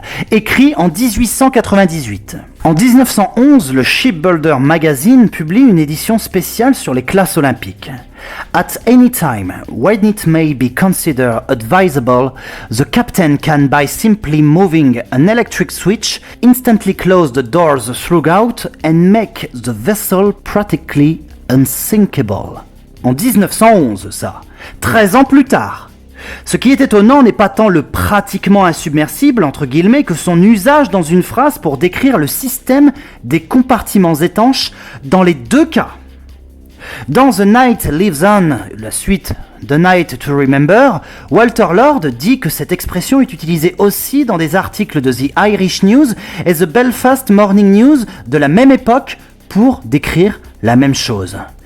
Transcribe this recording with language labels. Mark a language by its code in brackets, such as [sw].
[fr] Écrit en 1898. En 1911, le Shipbuilder Magazine publie une édition spéciale sur les classes olympiques. [en] At any time, when it may be considered advisable, the captain can, by simply moving an electric switch, instantly close the doors throughout and make the vessel practically unsinkable. [fr] En 1911, ça. 13 ans plus tard. Ce qui est étonnant n'est pas tant le pratiquement insubmersible, entre guillemets, que son usage dans une phrase pour décrire le système des compartiments étanches dans les deux cas. Dans The Night Lives On, la suite The Night to Remember, Walter Lord dit que cette expression est utilisée aussi dans des articles de The Irish News et The Belfast Morning News de la même époque pour décrire la même chose.